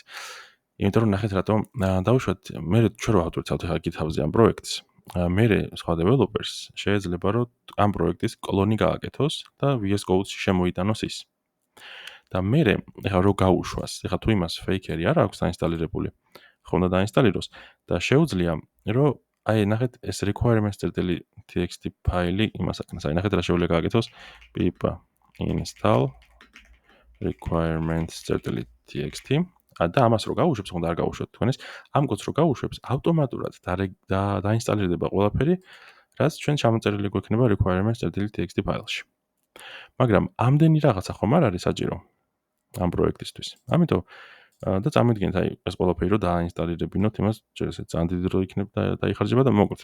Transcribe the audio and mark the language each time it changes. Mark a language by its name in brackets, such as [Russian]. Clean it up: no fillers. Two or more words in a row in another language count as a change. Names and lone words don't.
[Georgian] იმიტომ რომ ნახეთ რატომ დავუშვათ მე ჩვენ რო ავტვირთავთ ხა GitHub-ზე ამ პროექტს, მე სხვა developers შეიძლება რომ ამ პროექტის კლონი გააკეთოს და VS Code-ში შემოიტანოს ის. და მე ეხლა რო გაუშვას, ეხლა თუ იმას faker-ი არ აქვს დაინსტალირებული, ხო უნდა დაინსტალიროს და შეუძლია რომ აი ნახეთ ეს requirements.txt ფაილი იმას აკეთებს. აი ნახეთ რა შეუძლია გააკეთოს [English] pip install requirements.txt [Georgian] და ამას რო გაუშვებს, ხომ და არ გაუშვათ თქვენ ეს, ამ კოდს რო გაუშვებს, ავტომატურად დაინსტალირდება ყველაფერი, რაც ჩვენ ჩამოწერილი გვექნება requirements.txt ფაილში. მაგრამ ამდენი რაღაცა ხომ არ არის საჭირო ამ პროექტისთვის. ამიტომ და წამიდგენთ აი ეს ყველაფერი რო დაინსტალირებინოთ, იმას ჯერ ესე ძალიან დიდი დრო იქნება და დაიხარჯება და მოკლედ.